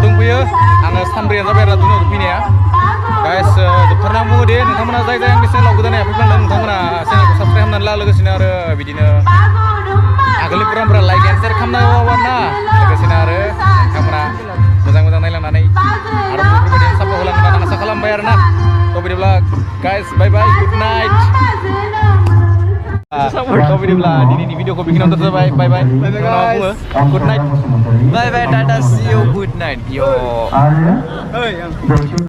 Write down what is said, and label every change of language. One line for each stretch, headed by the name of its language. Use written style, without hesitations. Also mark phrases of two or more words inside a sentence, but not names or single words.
Bodo: दंफैयो आङो सानब्रैया जाबाय आरो दुनियाव फैनाया गाइस जोबथारना बुङो दे नोंथांमोना जाय आंनि चेनेलाव गोदानै फैफ्लांदों नोंथांमोना चेनेलखौ साबसक्राइब खालामनानै ला लोगोसेनो आरो बिदिनो आगोलनि प्रग्रामफोरा
English: like and share
Bodo: खालामनांगौ आरो ना लोगोसेनो आरो नोंथांमोना मोजां नायलांनानै आरो बेफोरबायदि सापर्ट होलांगोन होननानै आसा खालामबाय आरो ना तो बिदिब्ला गाइस
English: bye bye good night
Bodo: तो बिदिब्ला दिनैनि भिडिअखौ बेखिनियावनो दोनथ'
English: bye bye bye good night Bye bye, Tata, see you, good night, yo.